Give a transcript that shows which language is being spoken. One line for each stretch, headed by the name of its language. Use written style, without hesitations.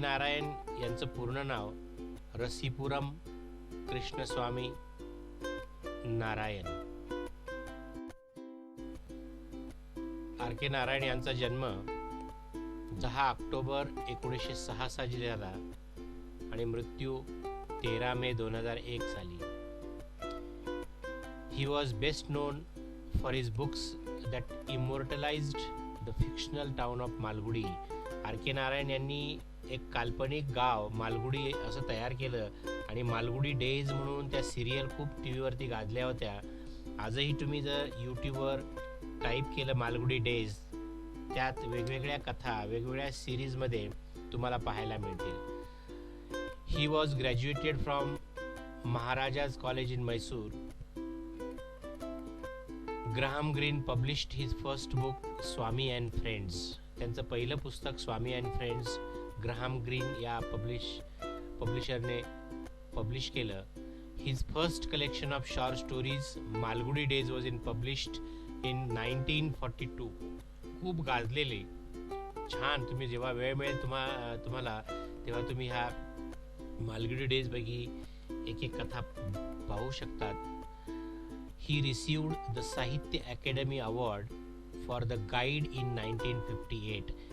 Marathi: नारायण यांचं पूर्ण नाव रसीपुरम कृष्णस्वामी नारायण. R.K. नारायण यांचा जन्म 10 ऑक्टोबर 1906 साली झाला आणि मृत्यू 13 मे 2001 साली.
English: He was best known for his books that immortalized the fictional town of Malgudi. R.K.
Marathi: Narayan यांनी एक काल्पनिक गाव मालगुडी असं तयार केलं आणि मालगुडी डेज म्हणून त्या सिरियल खूप टी व्हीवरती गाजल्या होत्या. आजही तुम्ही जर यूट्यूबवर टाईप केलं मालगुडी डेज, त्यात वेगवेगळ्या कथा वेगवेगळ्या सिरीजमध्ये तुम्हाला पाहायला मिळतील.
English: He was graduated from Maharaja's college in Mysore. Graham Greene published his first book Swami and friends.
Marathi: त्यांचं पहिलं पुस्तक स्वामी अँड फ्रेंड्स ग्राहम ग्रीन या पब्लिशरने पब्लिश केलं.
English: His first collection of short stories Malgudi days was published in 1942.
Marathi: खूप गाजलेले, छान. तुम्ही जेव्हा वेळ मिळेल तुम्हाला तेव्हा तुम्ही ह्या मालगुडी डेज पैकी एक एक कथा पाहू शकतात.
English: He received the Sahitya academy award for the guide in 1958.